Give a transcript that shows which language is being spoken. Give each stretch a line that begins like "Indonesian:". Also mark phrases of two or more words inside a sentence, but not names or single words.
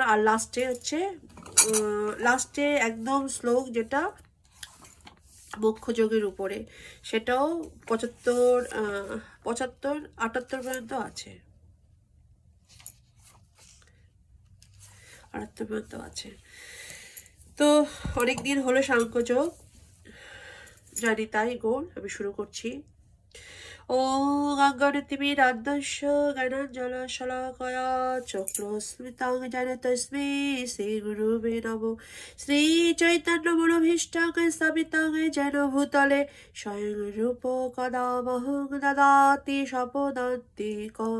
Bangla: আর লাস্টে একদম শ্লোক যেটা মোক্ষযোগের উপরে, সেটাও 75, 78 পর্যন্ত আছে, 78 পর্যন্ত আছে। তো অনেকদিন হলো সাংখ্যযোগ। জানি তাই গৌর, আমি শুরু করছি।
Sanskrit: ॐ अङ्गनितिमिराद्धस्य ज्ञानाञ्जनशलाकया चक्षुस्मितं येन तस्मै श्रीगुरुवे नमो। श्रीचैतन्यमनोभीष्टं स्थापितं येन भूतले स्वयं रूप कदा मह्यं ददाति स्वपदान्तिकं।